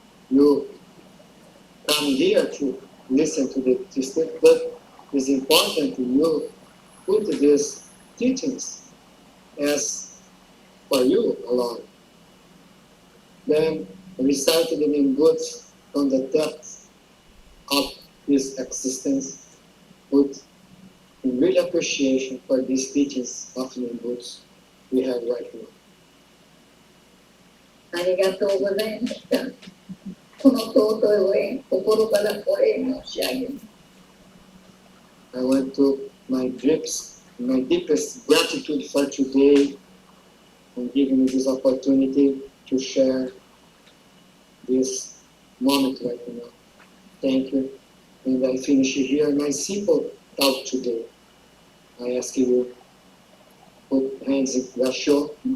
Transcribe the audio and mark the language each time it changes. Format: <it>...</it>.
<en>You come here to listen to the teaching, but it's important to you put these teachings as for you alone. Then recite the Nembutsu from the depths of his existence, put in real appreciation for these teachings of Nembutsu we have right now.</en> <ja>ありがとうございました。この尊いお縁、心からお礼申し上げます。</ja> <en>I want to my deepest gratitude for today and giving me this opportunity to share this moment right now. Thank you. And I finish here my simple talk today. I ask you put hands in Gasho.</en>